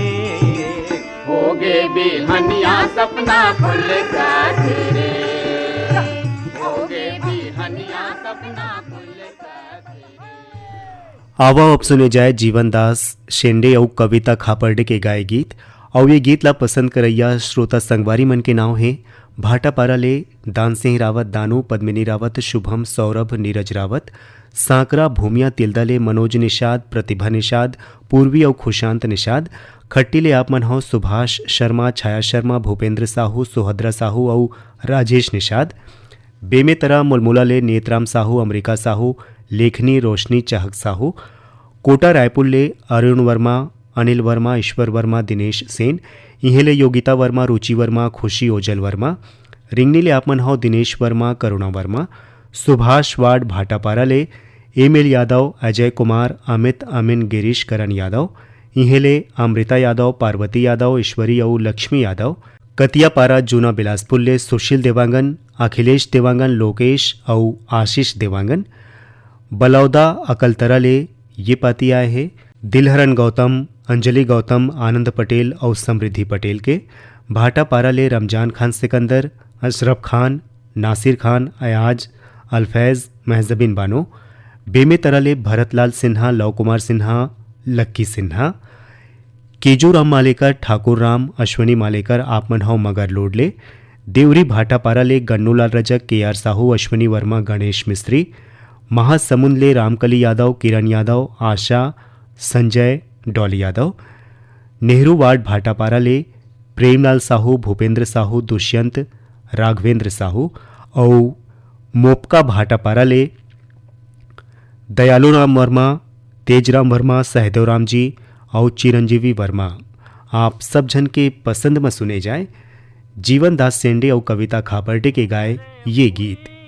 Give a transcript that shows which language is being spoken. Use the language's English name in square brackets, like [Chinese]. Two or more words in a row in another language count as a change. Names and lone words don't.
[Chhattisgarhi] होगे बिहनिया सपना खुल का तेरे, होगे बिहनिया सपना खुल का तेरे। आवा अब सुने जाए जीवन दास शेंडे और कविता खापर्डे के गाए गीत। और ये गीत ला पसंद करैया श्रोता संगवारी मन के नाव है भाटापारा ले दान सिंह रावत, दानू, पद्मिनी रावत, शुभम, सौरभ, नीरज रावत, सांकरा, भूमिया, तिलदले, मनोज निषाद, प्रतिभा निषाद, पूर्वी और खुशांत निषाद। खट्टी ले आप मन हो सुभाष शर्मा, छाया शर्मा, भूपेंद्र साहू, सुहद्रा साहू और राजेश निषाद। बेमेतरा मुलमुला ले नेतराम साहू, अमरीका साहू, लेखनी, रोशनी, चहक साहू। कोटा रायपुर ले अरुण वर्मा, अनिल वर्मा, ईश्वर वर्मा, दिनेश सेन। इहेले योगिता वर्मा, रुचि वर्मा, खुशी ओजल वर्मा। रिंगनी ले आपमन हो दिनेश वर्मा, करुणा वर्मा। सुभाष वार्ड भाटापारा ले एमएल यादव, अजय कुमार, अमित, अमिन, गिरीश, करण यादव। इहेले अमृता यादव, पार्वती यादव, ईश्वरी और लक्ष्मी यादव। कतियापारा जूना बिलासपुर ले सुशील देवांगन, अखिलेश देवांगन, लोकेश और आशीष देवांगन। बलौदा अकलतरा ले ये पाती आए हैं दिलहरन गौतम, अंजलि गौतम, आनंद पटेल और समृद्धि पटेल के। भाटापारा ले रमजान खान सिकंदर, अशरफ खान, नासिर खान, अयाज, अल्फैज़, महजबिन बानो। बेमेतरा ले भरतलाल सिन्हा, लव कुमार सिन्हा, लक्की सिन्हा। केजूराम मालेकर, ठाकुर राम, अश्वनी मालेकर, आपमन हो मगर लोड ले। देवरी भाटापारा ले गन्नूलाल रजक, के आर साहू, अश्वनी वर्मा, गणेश मिस्त्री। महासमुंद ले रामकली यादव, किरण यादव, आशा, संजय, डॉली यादव। नेहरू वार्ड भाटापारा ले प्रेमलाल साहू, भूपेंद्र साहू, दुष्यंत, राघवेंद्र साहू। और मोपका भाटापारा ले दयालु राम वर्मा, तेजराम वर्मा, सहदेव राम जी और चिरंजीवी वर्मा। आप सब जन के पसंद में सुने जाए जीवन दास सेंडे और कविता खापर्डे के गाए ये गीत।